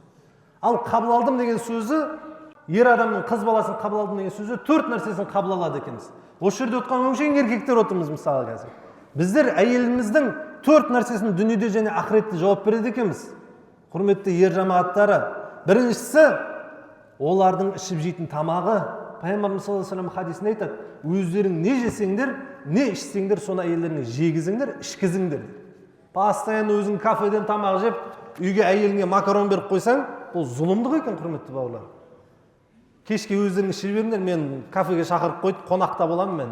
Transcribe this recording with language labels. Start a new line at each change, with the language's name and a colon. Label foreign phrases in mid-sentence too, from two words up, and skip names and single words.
Kazakh: Ал қабыл алдым деген сөзі, ер адамның қыз баласын қабыл алдым деген сөзі 4 нәрсесін қабыл алады екенбіз. Осы жерде отқан өңшең еркектер отырмыз мысалы қазір. Біздер әйеліміздің 4 нәрсесін дүниеде және ақыретте жауап береді екенбіз. Құрметті ер жамағаттары, біріншісі олардың ішіп жейтін тамағы. Пайғамбарымыз
Arabic: صلى الله عليه وسلم
Kazakh: хадисінде айтады, өздерің не жесеңдер, не ішсеңдер, соны әйелдеріңе жегізіңдер, ішкізіңдер. Постоянно өзің кафеден тамақ жеп, үйге әйеліңе макарон беріп қойсаң, бұл зұлымдық екен, құрметті бауырлар. Кешке өздерің ішіп беріңдер, мен кафеге шақырып қойып, қонақта боламын мен.